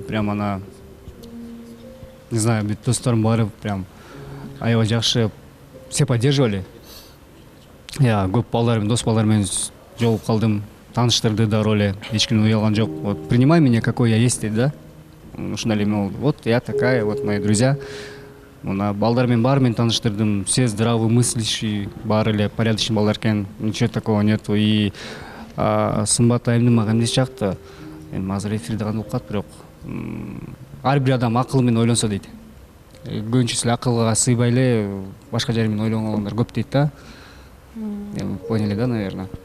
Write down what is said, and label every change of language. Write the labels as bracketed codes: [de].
[ky] Прям ана, [ru] не знаю, [ky] бүт досторум баары прям аябай жакшы [ru] все поддерживали. [ky] Я көп балдар, дос балдар менен жолугуп калдым, тааныштырды да роли, эч ким уялган жок. [ru] Вот принимай меня какой я есть, да? [ky] Ушундай эле болду. [ru] Вот я такая, вот мои друзья. [ky] Мына балдар менен баары менен тааныштырдым. [ru] Все здравомыслящие, [ky] баары эле порядочный балдар экен. [ru] Ничего такого нету. [ky] И сымбат айымдын мага эмнеси жакты. Эми азыр эфирде гана укат, бирок ар бир адам акыл менен ойлонсо дейт. Көбүнчөсү акылга сыйбай эле башка жери менен ойлонгондар көп дейт да. [ru] Поняли, да, наверное?